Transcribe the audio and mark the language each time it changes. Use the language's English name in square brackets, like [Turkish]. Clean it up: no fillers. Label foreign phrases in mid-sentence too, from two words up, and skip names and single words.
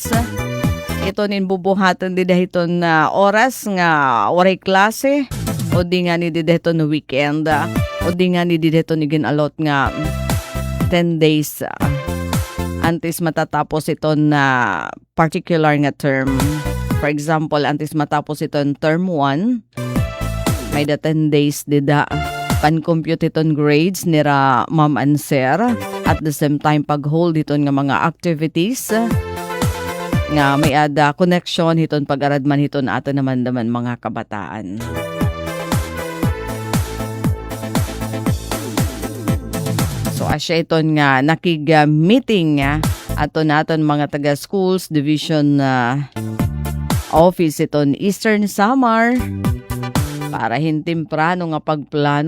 [Waray] Ito nin bubuhatan di dahiton na oras nga waray klase o di nga ni di dahiton na weekend o di nga ni di dahiton ni ginalot nga 10 days antes matatapos ito na particular nga term. For example, antes matapos ito term 1, may da 10 days dida pan-compute iton grades nira [English] ma'am and sir. At the same time, [Waray] pag-hold iton nga mga activities nga may ada connection hiton pag-aradman hiton ato naman mga kabataan. So asya iton nga nakig-meeting ato naton mga taga-schools division office iton Eastern Samar para hintemprano nga pagplano.